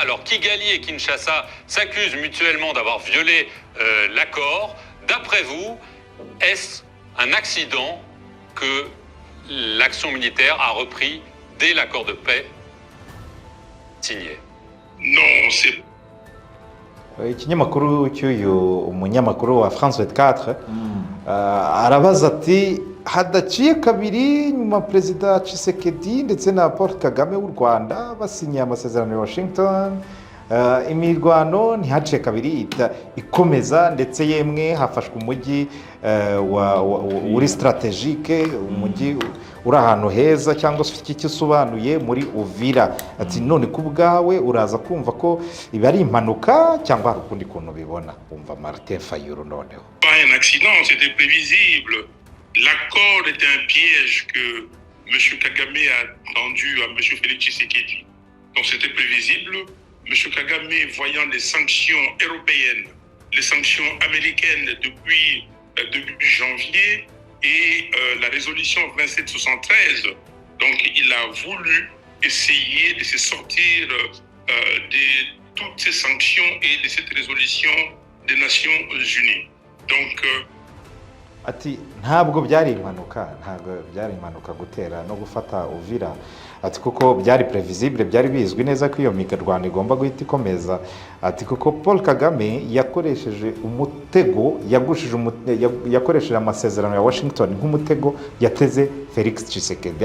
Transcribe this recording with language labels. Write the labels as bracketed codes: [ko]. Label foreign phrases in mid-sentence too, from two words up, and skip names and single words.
[fr] Alors Kigali et Kinshasa s'accusent mutuellement d'avoir violé l'accord. D'après vous, est-ce un accident que l'action militaire a repris dès l'accord de paix signé? Non, c'est... [rw] Ikinyamakuru cy'uyu umunyamakuru wa France 24 arabaza ati hadaciye kabiri nyuma Perezida Tshisekedi ndetse na Paul Kagame w'u Rwanda basinye amasezerano ya Washington, imirwano ntihaciye kabiri ikomeza, ndetse yemwe hafashwe umujyi uri strategique, umujyi uri ahantu heza cyangwa se iki gisobanuye muri Uvira. Ati none ku bwawe uraza kumva ko ibi ari impanuka cyangwa hari ukundi kuntu bibona? Umva Martin Fayulu noneho. [fr] Pas un accident, c'était prévisible. L'accord était un piège que M. Kagame a tendu à M. Félix Tshisekedi. Donc c'était prévisible. M. Kagame, voyant les sanctions européennes, les sanctions américaines depuis début janvier et la résolution 2773, donc il a voulu essayer de se sortir de toutes ces sanctions et de cette résolution des Nations Unies. Donc [rw] ati ntabwo byari impanuka gutera no gufata Uvira. Ati kuko byari previsible, byari bizwi neza ko iyo migarwano igomba guhita ikomeza. Ati kuko Paul Kagame yakoresheje umutego, yakoresheje amasezerano ya Washington nk'umutego yateze Felix Tshisekedi.